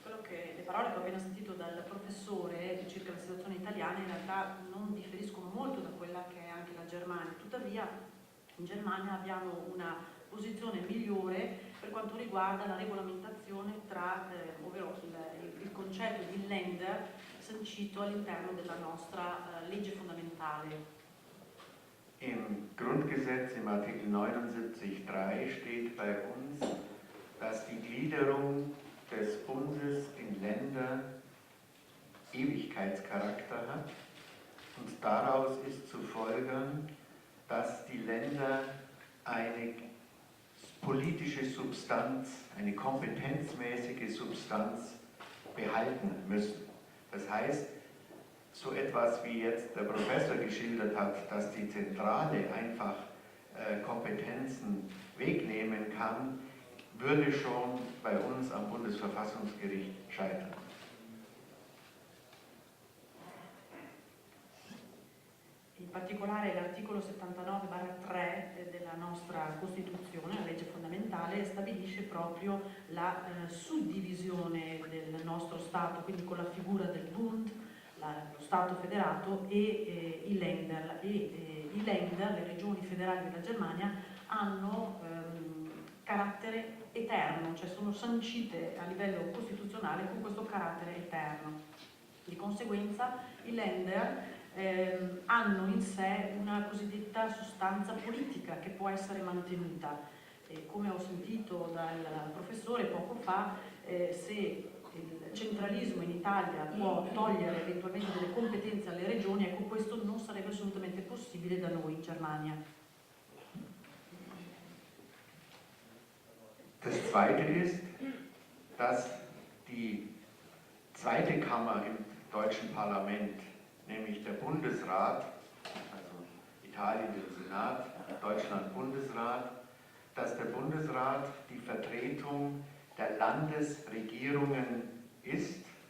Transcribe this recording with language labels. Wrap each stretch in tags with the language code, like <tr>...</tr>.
<it>Le parole che ho appena sentito dal professore circa la situazione italiana in realtà non differiscono molto da quella che è anche la Germania. Tuttavia in Germania abbiamo una posizione migliore per quanto riguarda la regolamentazione ovvero il concetto di Länder sancito all'interno della nostra legge fondamentale.</it> <de>Im Grundgesetz im Artikel 79.3 steht bei uns, dass die Gliederung des Bundes in Länder Ewigkeitscharakter hat und daraus ist zu folgern, dass die Länder eine politische Substanz, eine kompetenzmäßige Substanz behalten müssen. Das heißt, so etwas wie jetzt der Professor geschildert hat, dass die Zentrale einfach Kompetenzen wegnehmen kann, würde schon bei uns am Bundesverfassungsgericht scheitern.</de> <it>In particolare l'articolo 79/3 della nostra Costituzione, la legge fondamentale, stabilisce proprio la suddivisione del nostro Stato, quindi con la figura del Bund, lo Stato federato e i Länder. I Länder, le regioni federali della Germania, hanno carattere eterno, cioè sono sancite a livello costituzionale con questo carattere eterno. Di conseguenza i Länder hanno in sé una cosiddetta sostanza politica che può essere mantenuta. Come ho sentito dal professore poco fa, se il centralismo in Italia può togliere eventualmente delle competenze alle regioni, ecco, questo non sarebbe assolutamente possibile da noi in Germania.</it> <de>Das Zweite ist, dass die zweite Kammer im deutschen Parlament, nämlich der Bundesrat, also Italien der Senat, Deutschland Bundesrat, dass der Bundesrat die Vertretung der Landesregierungen ist</de>